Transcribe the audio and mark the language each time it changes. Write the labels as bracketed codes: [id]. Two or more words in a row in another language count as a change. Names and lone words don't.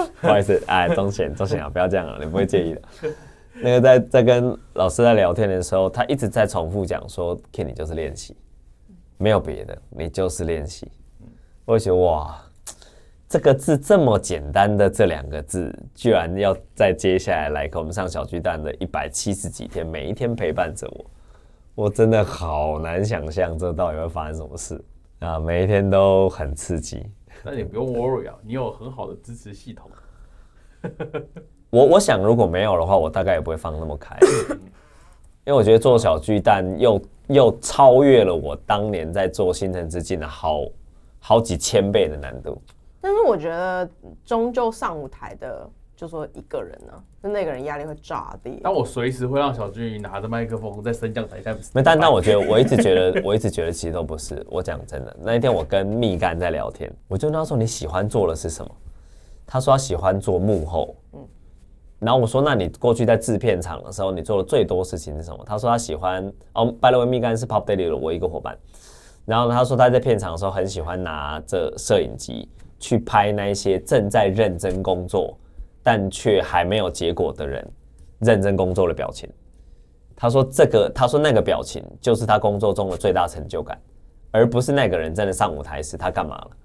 [zh] 不好意思，哎，鐘賢啊，不要這樣了，你不會介意的。那個在跟老師在聊天的時候，他一直在重複講說 ，Ken 你就是練習，沒有別的，你就是練習。我會覺得哇。這個字這麼簡單的這2 個字，居然要在接下來給我們上小巨蛋的170幾天，每一天陪伴着我，我真的好難想象這到底會發生什麼事啊！每一天都很刺激。那你不用 worry 啊，你有很好的支持系統。我想如果沒有的話，我大概也不會放那麼開，因為我覺得做小巨蛋又超越了我當年在做星辰之境的好幾千倍的難度。但是我覺得終究上舞台的就說一個人呢，就那個人壓力會炸裂。但我隨時會讓小君拿着麥克風在升降台下。沒，但我覺得我一直覺得其實都不是。我講真的，那一天我跟蜜柑在聊天，我就跟他說你喜歡做的是什麼？他說他喜歡做幕後。然後我說那你過去在制片廠的時候，你做的最多事情是什麼？他說他喜歡 [en] by the way， [zh] 蜜柑是 Pop Daily 的我一個夥伴。然後他說他在片場的時候很喜歡拿着攝影機去拍那一些正在認真工作但卻還沒有結果的人認真工作的表情。他說那個表情就是他工作中的最大成就感，而不是那個人真的上舞台時他幹嘛了。